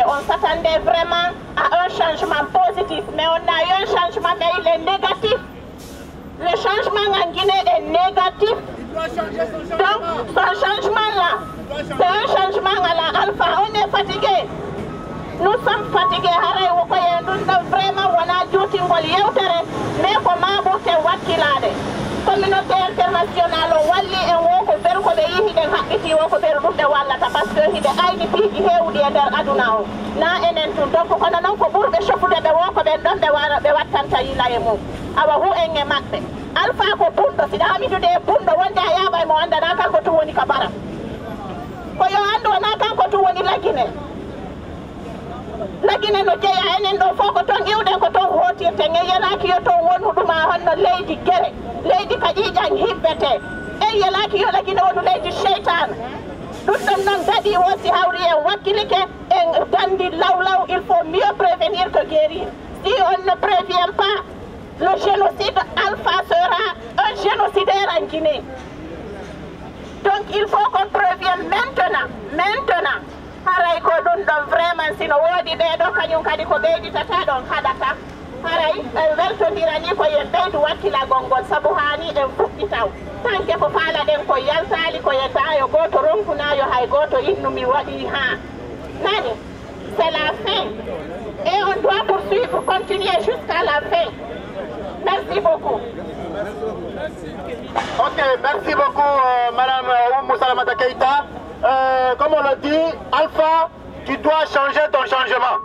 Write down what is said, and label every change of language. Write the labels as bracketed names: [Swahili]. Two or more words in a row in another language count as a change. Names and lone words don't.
[French] On s'attendait vraiment à un changement positif. Mais on a eu un changement, mais il est négatif. Le changement en Guinée est négatif. Donc, son changement là, c'est un changement à la Alpha. On est fatigué. nous sommes fatigués [Fula] haray wo koye ɗum ɗo vraiment wona juutingol yewtere mais ko maɓurte wakkilade [French] communauté international [Fula] o walli en wo ko ɓeru ko ɓe yihi ɗen haqqiti wo ko ɓeru ɗum ɓe wallata [French] par ce que [Fula] hiɗe ayni piiji heewɗi e nder aduna o na enen tun donc kono noon ko ɓurɓe cofude ɓe wo ko ɓen ɗon ɓe wattanta yila e mum awa hu en e maɓɓe alpha ko bunɗo siɗa hamidude e bunɗo wonde a yaɓa mo andana kanko tun woni ka bara ko yo anndu wona kanko tun woni lagine lagine no jeeya enen ɗo fof ko toon iwɗen ko toon hotirte yelaki yo toon wonu ɗuma honno leydi guere leydi ka ƴiƴan hibbete en yelaki yo lagine wonu leydi cheytane ɗum ɗon noon daɗi wo si hawri en wakkilike en dandi lawlaw [French] il faut mieux prévenir que guérir si on ne prévient pas le génocide alpha sera un génocidaire en Guinée. Donc il faut qu'on prévienne maintenant. [Fula] Haray ko ɗum ɗon vraiment sino woodi ɓeeɗo kañum kadi ko ɓeyditata ɗon haɗata haray weltodirani ko yen ɓeydu wakkilagol ngol sabu hani en fuɗɗi taw tanke ko faalaɗen ko yaltali ko yetta yo goto ronkunayo hay goto innu mi waɗi ha nani [French] c'est la fin et on doit poursuivre continuer jusqu'à la fin. Merci beaucoup. Ok, merci beaucoup Madame Oumou Salamata Keïta. Comme on l'a dit, Alpha, tu dois changer ton changement.